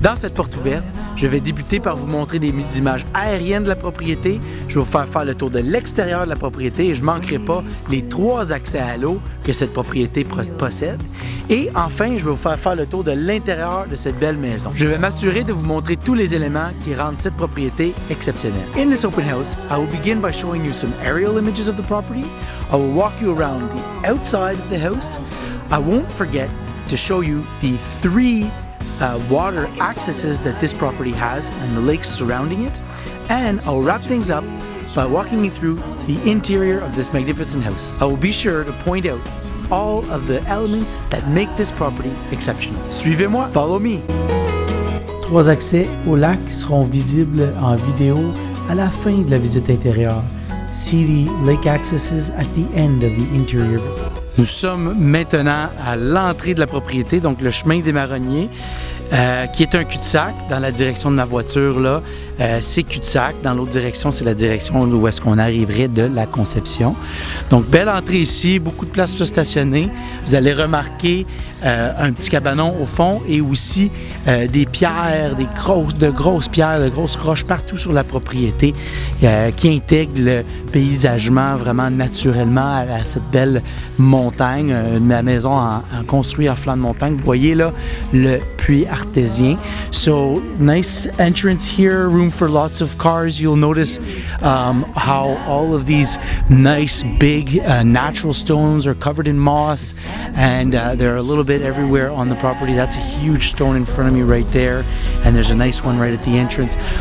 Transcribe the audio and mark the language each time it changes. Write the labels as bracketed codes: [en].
[fr] Dans cette porte ouverte, je vais débuter par vous montrer des images aériennes de la propriété. Je vais vous faire le tour de l'extérieur de la propriété et je ne manquerai pas les 3 accès à l'eau que cette propriété possède. Et enfin, je vais vous faire le tour de l'intérieur de cette belle maison. Je vais m'assurer de vous montrer tous les éléments qui rendent cette propriété exceptionnelle. [en] In this open house, I will begin by showing you some aerial images of the property. I will walk you around the outside of the house. I won't forget to show you the 3 water accesses that this property has and the lakes surrounding it. And I'll wrap things up by walking you through the interior of this magnificent house. I will be sure to point out all of the elements that make this property exceptional. [fr] Suivez-moi, [en] follow me. [fr] 3 accès au lac seront visibles en vidéo à la fin de la visite intérieure. [en] See the lake accesses at the end of the interior visit. [fr] Nous sommes maintenant à l'entrée de la propriété, donc le chemin des Marronniers, qui est un cul-de-sac. Dans la direction de ma voiture, là, c'est cul-de-sac. Dans l'autre direction, c'est la direction où est-ce qu'on arriverait de la Conception. Donc, belle entrée ici, beaucoup de place pour stationner. Vous allez remarquer un petit cabanon au fond et aussi des pierres, de grosses pierres, de grosses roches partout sur la propriété qui intègrent le paysagement vraiment naturellement à cette belle montagne. La maison construite en flanc de montagne. Vous voyez là le puits artésien. [en] So, nice entrance here, room for lots of cars. You'll notice how all of these nice big natural stones are covered in moss and they're a little bit everywhere on the property. That's a huge stone in front of me right there, and there's a nice one right at the entrance.